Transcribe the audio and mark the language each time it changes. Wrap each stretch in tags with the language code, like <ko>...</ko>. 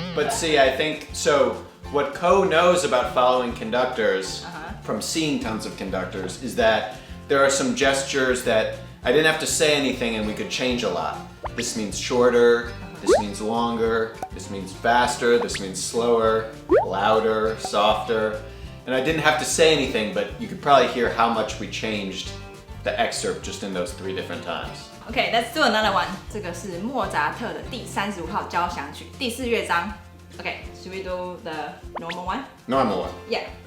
<en>But see, I think, so what Ko knows about following conductors from seeing tons of conductors is that there are some gestures that I didn't have to say anything and we could change a lot. This means shorter, this means longer, this means faster, this means slower, louder, softer. And I didn't have to say anything, but you could probably hear how much we changed the excerpt just in those 3 different times. Okay, let's do another one.</en> <zh>这个是莫扎特的第35号交响曲第4乐章。</zh> <en>Okay, should we do the normal one? Normal one. Yeah.</en>